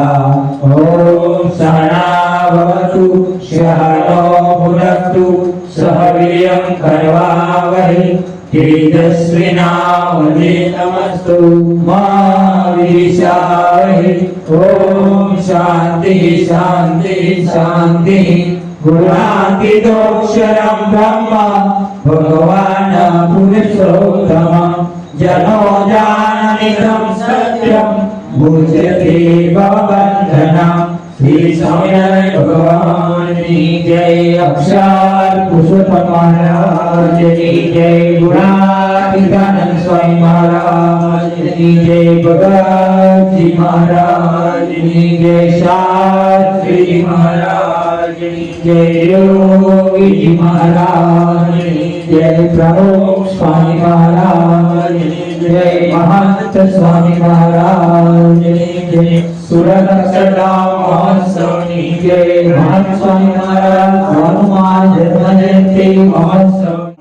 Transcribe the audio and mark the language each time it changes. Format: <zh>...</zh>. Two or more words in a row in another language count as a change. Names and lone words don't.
<sa>ॐ सहना भवतु सहनो भुनक्तु सह वीर्यं करवावहै तेजस्विनावधीतमस्तु मा विद्विषावहै। ॐ शान्ति शान्ति शान्ति। गुणातीतोऽक्षरं ब्रह्म भगवान् पुरुषोत्तमः जनो जाननिदं सत्यं મુચ્યતે ભવબંધનમ</sa> <gu>શ્રી સ્વામિનારાયણ ભગવાનની જય અક્ષર પુરુષોત્તમ મહારાજની જય ગુણાતીતાનંદ સ્વામી મહારાજની જય ભગતજી મહારાજની જય શાસ્ત્રીજી મહારાજની જય યોગીજી મહારાજની જય પ્રમુખ સ્વામી મહારાજની જય મહંત સ્વામી મહારાજની જય સુરત અક્ષરધામ મહોત્સવની જય મહંત સ્વામી મહારાજ હનુમાન જન્મ જયંતિ મહોત્સવ</gu>